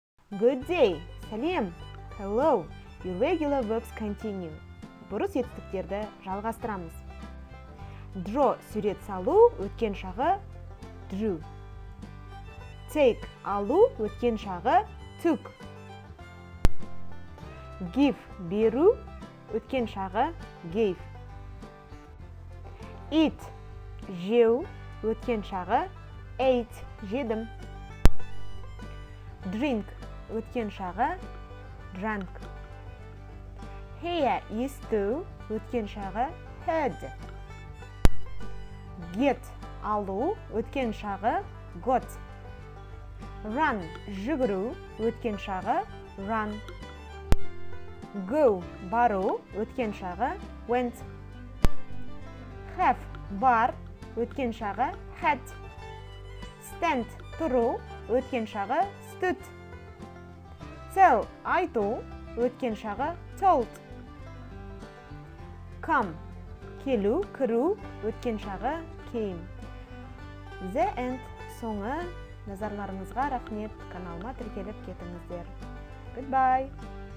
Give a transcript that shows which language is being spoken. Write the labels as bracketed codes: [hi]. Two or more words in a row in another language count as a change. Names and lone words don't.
[en] Good day. Сәлем. Hello. Irregular verbs continue. [kk] Бұрыс етістіктерді жалғастырамыз. Draw сурет салу, өткен шағы drew. Take алу, өткен шағы took. Give беру, өткен шағы gave. Eat жеу, өткен шағы ate, жедім. Drink өткен шағы drank. Hear есту, өткен шағы heard. Get алу, өткен шағы got. Run жүгіру, өткен шағы run. Go бару, өткен шағы went. Have бар, өткен шағы had. Stand тұру, өткен шағы stood. Tell айту, өткен шағы told. Come келу, кіру, өткен шағы came. [en] The end соңы. [kk] Назарларыңызға рахмет. Каналыма тіркеліп кетіңіздер. [en] Goodbye.